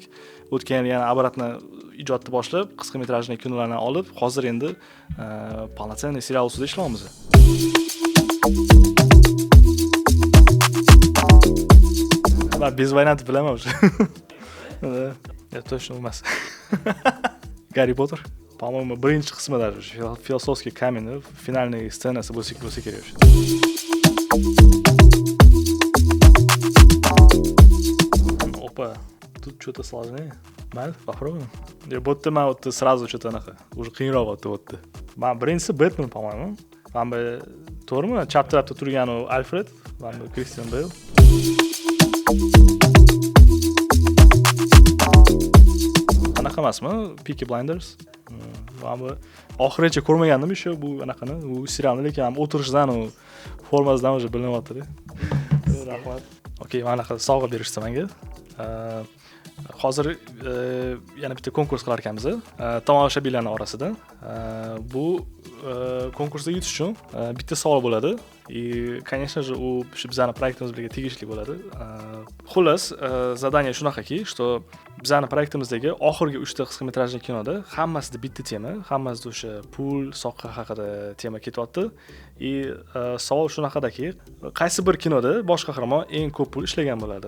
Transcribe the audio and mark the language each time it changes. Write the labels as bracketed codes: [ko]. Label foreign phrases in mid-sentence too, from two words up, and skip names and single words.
[uz] O'tgan yana обратно ijodni boshlab, qisqa metrajli kinolarni olib, hozir endi полноценный serial ustida ishlayapmiz. Ben без varianti bilaman o'sha. Точно emas. Гарри Поттер. [ru] По-моему, [uz] birinchi qismida filosofiy kamin, finalniy ssenasi bo'lsa kerak. [ru] Опа, тут что-то сложнее. Mayli, попробуем. [uz] Bu yerda men o'tdi [ru] сразу что-то [uz] anaqa. Уже qiyinroq o'tdi. Men birinchisi Batman, [ru] по-моему. [uz] Mana bu to'g'rimi? Chap tarafda turgan u Alfred, mana bu Christian Bale. Anaqa emasmi? Peaky Blinders. Mana bu oxirigacha ko'rmagandim еще bu anaqani, u serialni, lekin ham o'tirishdan u formasidan уже bilinyapti-da. Rahmat. Okey, mana anaqa sovg'a berishdi menga. Hozir yana bitta konkurs qilar ekanmiz, tomoshabinlarning orasida. Bu konkursga yutish uchun bitta savol bo'ladi. [ru] Конечно же, [uz] u bizning proyektimiz bilan tegishli bo'ladi. Xullas, zadание shunaqaki, что bizning proyektimizdagi oxirgi 3 ta qisqa metrajli kinoda hammasida bitta tema, hammasida o'sha pul, soqqa haqida tema ketyapti. Savol shunaqadaki, qaysi bir kinoda bosh qahramon eng ko'p pul ishlagan bo'ladi?